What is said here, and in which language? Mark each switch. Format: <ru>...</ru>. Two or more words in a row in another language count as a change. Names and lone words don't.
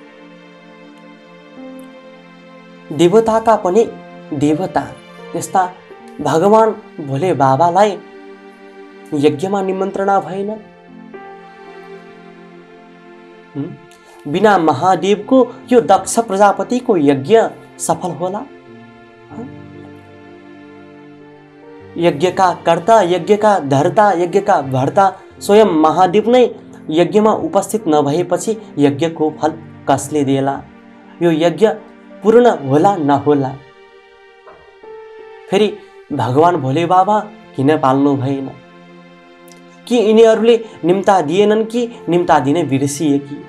<ne>देवताका पनि देवता त्यस्ता भगवान भोले बाबालाई यज्ञमा निमन्त्रणा भएन। बिना महादेवको यो दक्ष प्रजापतिको यज्ञ सफल होला? यज्ञका कर्ता, यज्ञका धर्ता, यज्ञका भर्ता स्वयं महादेव नै यज्ञमा उपस्थित नभएपछि यज्ञको फल कसले देला? यो यज्ञ पूर्ण होला नहोला? फेरि भगवान भोले बाबा किन पाल्नु भएन? कि यिनीहरूले निम्ता दिएनन् कि निम्ता दिन बिर्सिए कि?</ne>